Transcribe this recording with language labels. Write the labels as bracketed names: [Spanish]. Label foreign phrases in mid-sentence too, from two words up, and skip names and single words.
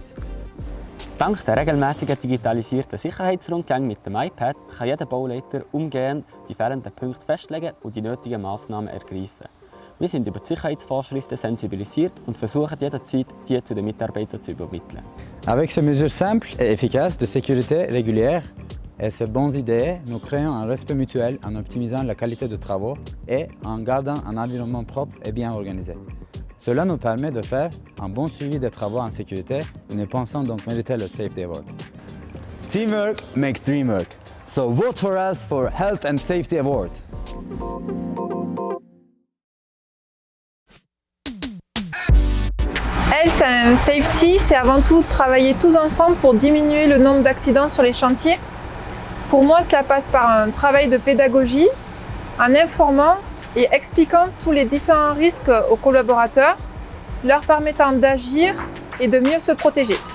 [German] Dank der regelmäßigen digitalisierten Sicherheitsrundgänge mit dem iPad kann jeder Bauleiter umgehend die fehlenden Punkte festlegen und die nötigen Maßnahmen ergreifen. Wir sind über die Sicherheitsvorschriften sensibilisiert und versuchen jederzeit, die zu den Mitarbeitern zu übermitteln. [French] Avec ces mesures simples et efficaces de sécurité régulière et ces bonnes idées, nous créons un respect mutuel en optimisant la qualité de travaux et en gardant un environnement propre et bien organisé. Cela nous permet de faire un bon suivi des travaux en sécurité et nous pensons donc mériter le Safety Award. [English] Teamwork makes dream work. So vote for us for Health and Safety Award. Health and Safety, [French] c'est avant tout travailler tous ensemble pour diminuer le nombre d'accidents sur les chantiers. Pour moi, cela passe par un travail de pédagogie, en informant et expliquant tous les différents risques aux collaborateurs, leur permettant d'agir et de mieux se protéger.